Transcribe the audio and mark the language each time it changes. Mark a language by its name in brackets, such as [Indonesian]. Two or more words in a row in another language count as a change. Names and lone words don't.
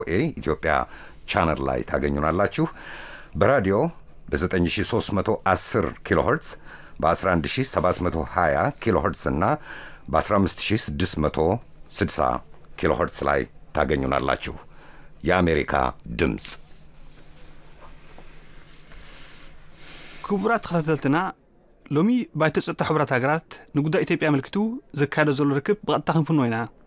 [Amharic] ኢትዮጵያ ቻናል ላይ ታገኙናላችሁ። በራዲዮ በ9310 ኪሎ ሄርትዝ በ11720 ኪሎ ሄርትዝ እና በ15660 ኪሎ ሄርትዝ ላይ ታገኙናላችሁ። የአሜሪካ ድምጽ [Tigrinya] ክቡራት ተኸታተልትና ሎሚ ባይቶ ጸጥታ ሕብረት ሃገራት ንጉዳይ ኢትዮጵያ ምልክቱ ዘካየደ ዘሎ ርክብ ብቐጥታ ክንፍኖ ኢና